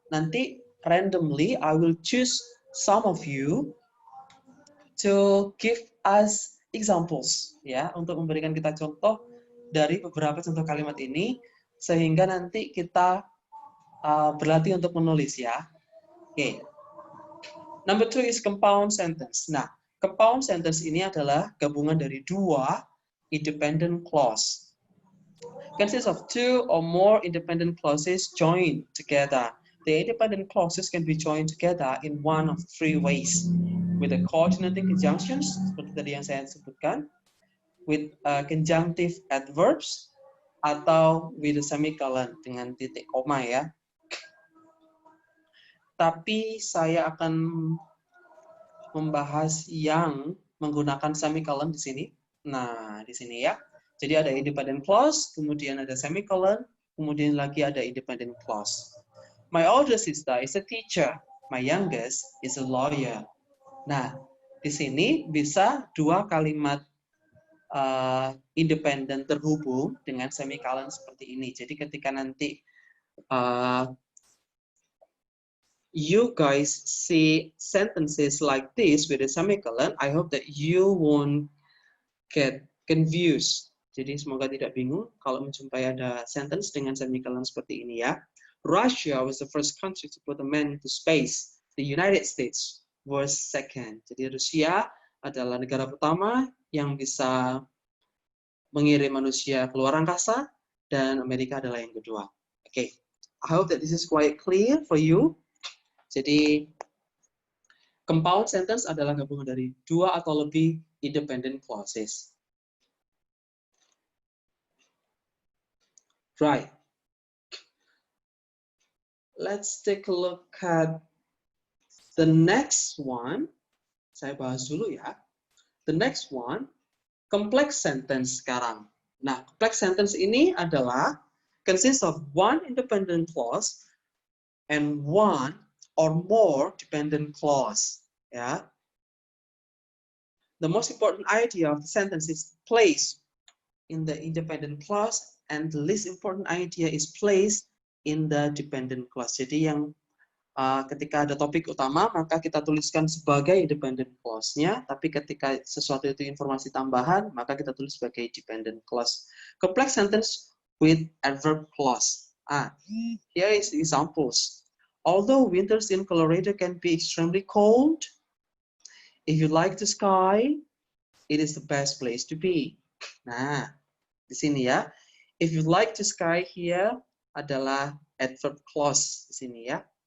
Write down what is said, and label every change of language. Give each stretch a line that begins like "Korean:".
Indonesian: Nanti
English: randomly I will choose some of you to give us examples
Indonesian: ya, untuk memberikan kita contoh dari beberapa contoh kalimat ini sehingga nanti kita berlatih untuk menulis ya. Oke.
English: Number 2 is compound sentence.
Indonesian: Nah, compound sentence ini adalah gabungan dari dua independent clause.
English: Consists of two or more independent clauses joined together. The independent clauses can be joined together in one of three ways. With the coordinating conjunctions,
Indonesian: seperti tadi yang saya sebutkan,
English: with conjunctive adverbs, atau with a semicolon,
Indonesian: dengan titik koma ya. Tapi saya akan membahas yang menggunakan semicolon di sini. Nah, di sini ya. Jadi ada independent clause, kemudian ada semicolon, kemudian lagi ada independent clause.
English: My older sister is a teacher. My youngest is a lawyer.
Indonesian: Nah, di sini bisa dua kalimat independen terhubung dengan semicolon seperti ini. Jadi ketika nanti
English: you guys see sentences like this with a semicolon, I hope that you won't get confused.
Indonesian: Jadi semoga tidak bingung kalau menjumpai ada sentence dengan semicolon seperti ini ya.
English: Russia was the first country to put a man into space. The United States was second.
Indonesian: Jadi Rusia adalah negara pertama yang bisa mengirim manusia keluar angkasa dan Amerika adalah yang kedua.
English: Oke, I hope that this is quite clear for you.
Indonesian: Jadi compound sentence adalah gabungan dari dua atau lebih independent clauses.
English: Right. Let's take a look at the next one.
Indonesian: Saya bahas dulu ya.
English: The next one,
Indonesian: complex sentence sekarang.
English: Nah, complex sentence
Indonesian: ini adalah
English: consists of one independent clause and one or more dependent clause. Ya. The most important idea of the sentence is place in the independent clause, and the least important idea is placed in the dependent clause.
Indonesian: Jadi yang ketika ada topik utama, maka kita tuliskan sebagai independent clause-nya, tapi ketika sesuatu itu informasi tambahan, maka kita tulis sebagai dependent clause.
English: Complex sentence with adverb clause. Here is the examples. Although winters in Colorado can be extremely cold, if you like the sky, it is the best place to be.
Indonesian: Nah, di sini ya.
English: If you like the sky here
Indonesian: adalah adverb clause di sini ya.